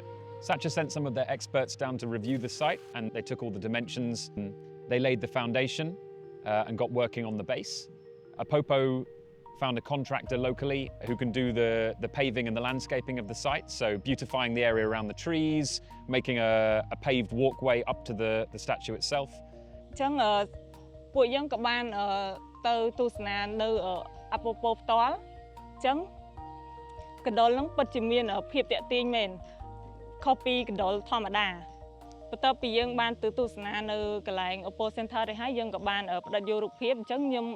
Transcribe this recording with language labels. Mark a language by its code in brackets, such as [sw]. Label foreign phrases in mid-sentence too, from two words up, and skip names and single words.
[en] Satcha sent some of their experts down to review the site and they took all the dimensions and they laid the foundation and got working on the base. Apopo found a contractor locally who can do the paving and the landscaping of the site, so beautifying the area around the trees, making a paved walkway up to the statue itself. [km] ពួកយើងក៏បានទៅទស្សនានៅអាពោពោផ្ទាល់អញ្ចឹងកណ្ដុរនឹងពិតជាមានភាពតាក់ទាញមែនខុសពីកណ្ដុរធម្មតា បន្ទាប់ពីយើងបានទៅទស្សនានៅកន្លែង Oppo Center នេះហើយយើងក៏បានផ្ដិតយករូបភាពអញ្ចឹងខ្ញុំ